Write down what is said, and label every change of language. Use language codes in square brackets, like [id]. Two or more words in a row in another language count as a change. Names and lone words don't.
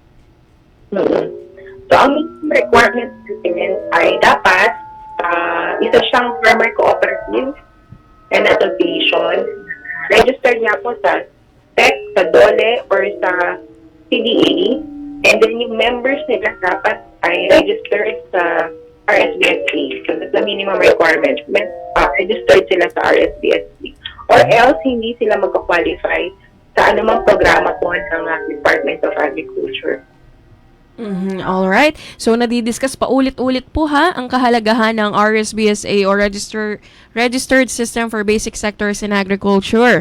[tl] So, ang requirements natin ay dapat isa siyang [en] farmer cooperative and association. [tl] Register niya po sa SEC, sa DOLE, or sa CDA. [en] And then [tl] yung members nila dapat ay registered sa RSBSA. [en] So, that's the minimum requirement. [tl] Registered sila sa RSBSA. [en] Or else, [tl] hindi sila magka-qualify sa anumang programa po ng Department of Agriculture. Alright. So, nadidiscuss pa ulit-ulit po ang kahalagahan ng RSBSA o [en] Registered System for Basic Sectors in Agriculture.